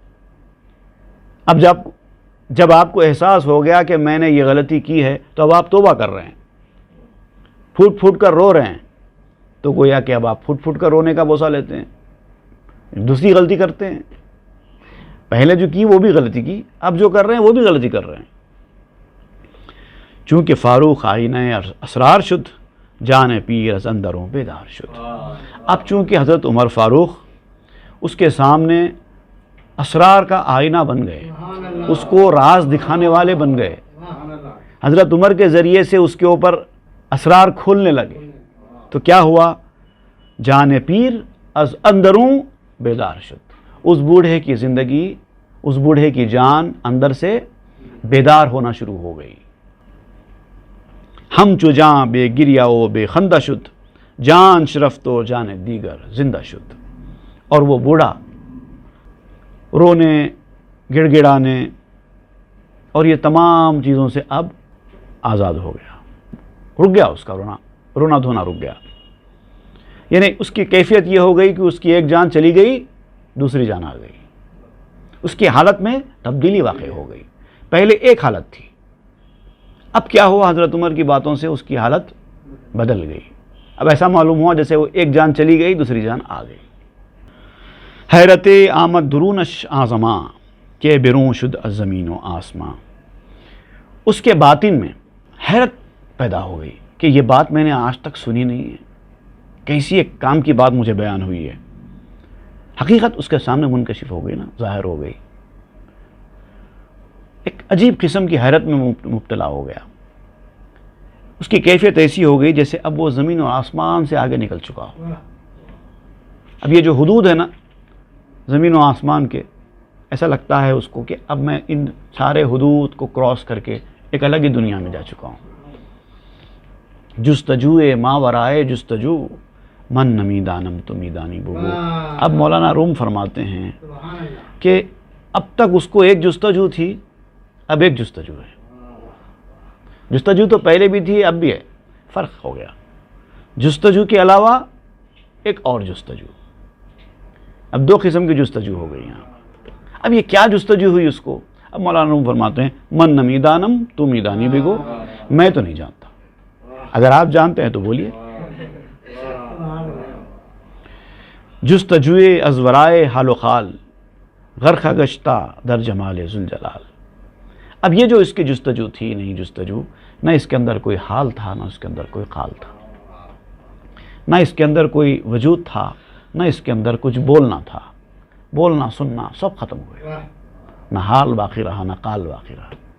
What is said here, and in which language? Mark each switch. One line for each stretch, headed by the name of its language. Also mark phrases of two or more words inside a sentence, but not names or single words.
Urdu: اب جب آپ کو احساس ہو گیا کہ میں نے یہ غلطی کی ہے تو اب آپ توبہ کر رہے ہیں، پھوٹ پھوٹ کر رو رہے ہیں، تو گویا کہ اب آپ پھوٹ پھوٹ کر رونے کا بوسہ لیتے ہیں، دوسری غلطی کرتے ہیں۔ پہلے جو کی وہ بھی غلطی کی، اب جو کر رہے ہیں وہ بھی غلطی کر رہے ہیں۔
Persian: چونکہ فاروق آئینہ اسرار شد، جان پیر از اندروں بیدار شد۔
Urdu: اب چونکہ حضرت عمر فاروق اس کے سامنے اسرار کا آئینہ بن گئے، اس کو راز دکھانے والے بن گئے، حضرت عمر کے ذریعے سے اس کے اوپر اسرار کھولنے لگے، تو کیا ہوا؟
Persian: جان پیر از اندروں بیدار شد،
Urdu: اس بوڑھے کی زندگی، اس بوڑھے کی جان اندر سے بیدار ہونا شروع ہو گئی۔
Persian: ہم چو جاں بے گریا و بے خندہ شد، جان شرفت و جان دیگر زندہ شد۔
Urdu: اور وہ بوڑھا رونے، گڑ گڑانے اور یہ تمام چیزوں سے اب آزاد ہو گیا، رک گیا، اس کا رونا دھونا رک گیا۔ یعنی اس کی کیفیت یہ ہو گئی کہ اس کی ایک جان چلی گئی، دوسری جان آ گئی، اس کی حالت میں تبدیلی واقع ہو گئی۔ پہلے ایک حالت تھی، اب کیا ہوا؟ حضرت عمر کی باتوں سے اس کی حالت بدل گئی، اب ایسا معلوم ہوا جیسے وہ ایک جان چلی گئی، دوسری جان آ گئی۔
Persian: حیرت آمد درونش آزماں، کہ برون شد از زمین و آسماں۔
Urdu: اس کے باطن میں حیرت پیدا ہو گئی کہ یہ بات میں نے آج تک سنی نہیں ہے، کیسی ایک کام کی بات مجھے بیان ہوئی ہے۔ حقیقت اس کے سامنے منکشف ہو گئی نا، ظاہر ہو گئی، ایک عجیب قسم کی حیرت میں مبتلا ہو گیا۔ اس کی کیفیت ایسی ہو گئی جیسے اب وہ زمین اور آسمان سے آگے نکل چکا ہو۔ اب یہ جو حدود ہے نا زمین و آسمان کے، ایسا لگتا ہے اس کو کہ اب میں ان سارے حدود کو کراس کر کے ایک الگ ہی دنیا میں جا چکا ہوں۔
Persian: جستجوئے ماورائے جستجو، من نمی دانم تو میدانی بگو۔
Urdu: اب مولانا روم فرماتے ہیں کہ اب تک اس کو ایک جستجو تھی، اب ایک جستجو ہے۔ جستجو تو پہلے بھی تھی، اب بھی ہے، فرق ہو گیا۔ جستجو کے علاوہ ایک اور جستجو، اب دو قسم کی جستجو ہو گئی یہاں۔ اب یہ کیا جستجو ہوئی اس کو؟ اب مولانا روم فرماتے ہیں
Persian: من نمی دانم تو میدانی بگو،
Urdu: میں تو نہیں جانتا، اگر آپ جانتے ہیں تو بولیے۔
Persian: جستجوئے از ورائے حال و خال، غرق گشتہ در جمال ذوالجلال۔
Urdu: اب یہ جو اس کی جستجو تھی، نہیں جستجو، نہ اس کے اندر کوئی حال تھا، نہ اس کے اندر کوئی قال تھا، نہ اس کے اندر کوئی وجود تھا، نہ اس کے اندر کچھ بولنا تھا، بولنا سننا سب ختم ہوئے، نہ حال باقی رہا نہ قال باقی رہا۔